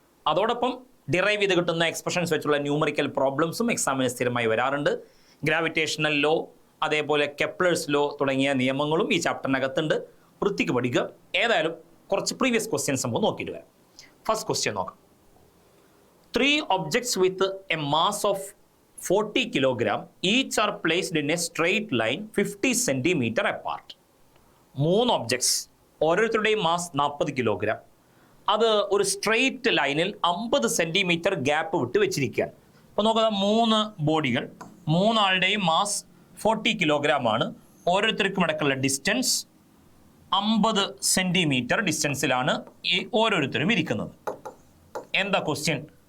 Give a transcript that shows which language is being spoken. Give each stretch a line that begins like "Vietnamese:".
Malayalam: അതോടൊപ്പം ഡിറൈവ് ചെയ്ത് കിട്ടുന്ന എക്സ്പ്രഷൻസ് വെച്ചുള്ള ന്യൂമറിക്കൽ പ്രോബ്ലംസും എക്സാമിന് സ്ഥിരമായി വരാറുണ്ട്. ഗ്രാവിറ്റേഷണൽ ലോ, അതേപോലെ കെപ്ലേഴ്സ് ലോ തുടങ്ങിയ നിയമങ്ങളും ഈ ചാപ്റ്ററിനകത്തുണ്ട്. വൃത്തിക്ക് പഠിക്കുക. ഏതായാലും കുറച്ച് പ്രീവിയസ് ക്വസ്റ്റ്യൻസ് നമുക്ക് നോക്കിയിട്ട് വരാം. ഫസ്റ്റ് ക്വസ്റ്റ്യൻ നോക്കാം.
English: 3 objects with a mass of 40 kilogram each are placed in a straight line 50 centimeter apart.
Malayalam: 3 objects, ഓരോരുത്തരുടെയും മാസ് 40 കിലോഗ്രാം. അത് ഒരു സ്ട്രെയിറ്റ് ലൈനിൽ 50 സെൻറ്റിമീറ്റർ ഗ്യാപ്പ് വിട്ട് വെച്ചിരിക്കുകയാണ്. അപ്പോൾ നോക്കുക, 3 ബോഡികൾ, 3 ആളുടെയും മാസ് 40 കിലോഗ്രാം ആണ്. ഓരോരുത്തർക്കും ഇടയ്ക്കുള്ള ഡിസ്റ്റൻസ് 50 സെൻറ്റിമീറ്റർ ഡിസ്റ്റൻസിലാണ് ഈ ഓരോരുത്തരും ഇരിക്കുന്നത്. എന്താ ക്വസ്റ്റ്യൻ?